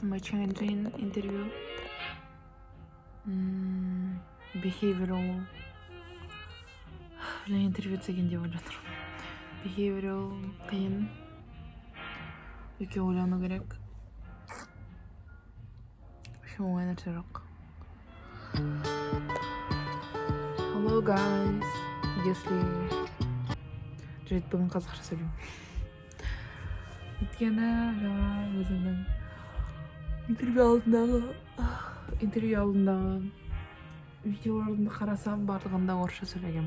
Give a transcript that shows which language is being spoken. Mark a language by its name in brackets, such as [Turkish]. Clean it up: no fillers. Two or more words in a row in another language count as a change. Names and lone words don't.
[English] My Changing [Kazakh] интервью. Behavioral интервью деген деп ойлап жатырмын. Behavioral қиын. Өте ойлану керек. Оңай нәрсе жоқ. [English] Hello guys. [Kazakh] Если жарайды бүгін қазақша сөйлеймін. Өйткені жаңа өзімнің интервью алдындағы видеоларымды қарасам барлығында орысша сөйлегенмін.